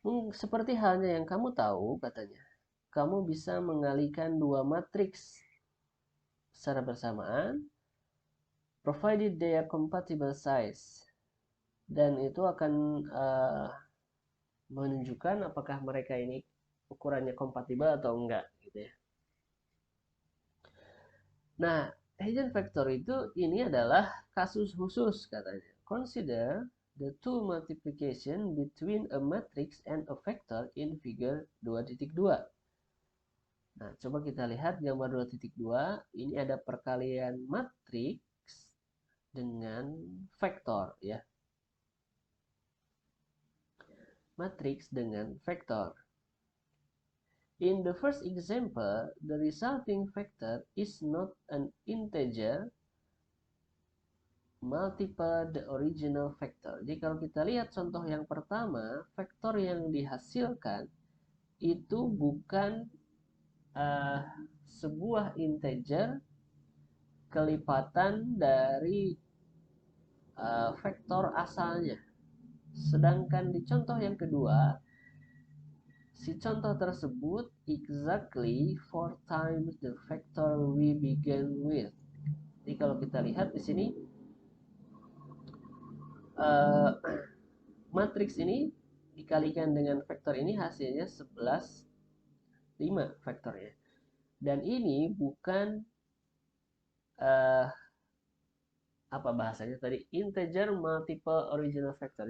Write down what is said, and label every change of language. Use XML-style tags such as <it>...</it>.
<id>Seperti halnya yang kamu tahu katanya, kamu bisa mengalihkan 2 matriks secara bersamaan</id> <en>provided they are compatible size.</en> <id>Dan itu akan menunjukkan apakah mereka ini ukurannya kompatibel atau enggak gitu ya. Nah, eigenvector itu ini adalah kasus khusus katanya.</id> <en>Consider the two multiplication between a matrix and a vector in figure 2.2.</en> <id>Nah, coba kita lihat gambar 2.2. Ini ada perkalian matriks dengan vektor ya. Matriks dengan vektor.</id> <en>In the first example, the resulting vector is not an integer multiple the original vector.</en> <id>Jadi kalau kita lihat contoh yang pertama, vektor yang dihasilkan itu bukan sebuah integer kelipatan dari vektor asalnya. Sedangkan di contoh yang kedua, si contoh tersebut</id> <en>exactly 4 times the vector we began with.</en> <id>Jadi kalau kita lihat di sini matriks ini dikalikan dengan vektor ini hasilnya 11, 5 vektornya. Dan ini bukan apa bahasanya tadi,</id> <en>integer multiple original vector.</en>